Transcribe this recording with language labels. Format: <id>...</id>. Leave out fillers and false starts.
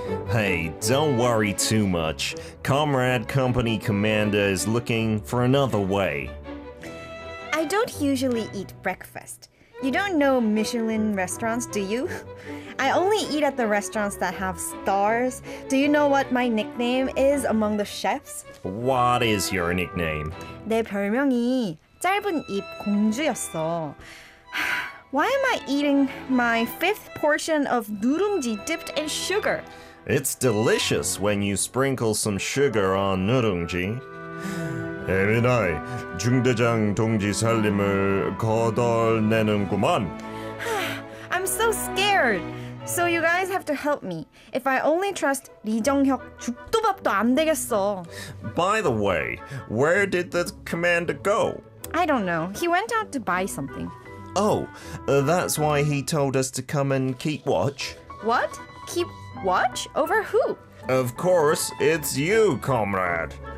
<en>Hey, don't worry too much. Comrade Company Commander is looking for another way. I don't usually eat breakfast. You don't know Michelin restaurants, do you? I only eat at the restaurants that have stars. Do you know what my nickname is among the chefs? What is your nickname?</en> <ko>내 별명이 짧은 입 공주였어.</ko> <en>Why am I eating my fifth portion of 누룽지 dipped in sugar? It's delicious when you sprinkle some sugar on 누룽지.</en> <ko>에미나이, 중대장 동지 살림을 거덜내는구만.</ko> <en>I'm so scared. So you guys have to help me. If I only trust</en> <ko>리정혁, 죽도 밥도 안 되겠어.</ko> <en>By the way, where did the commander go? I don't know. He went out to buy something. Oh, that's why he told us to come and keep watch. What? Keep watch? Over who? Of course, it's you, comrade.</en>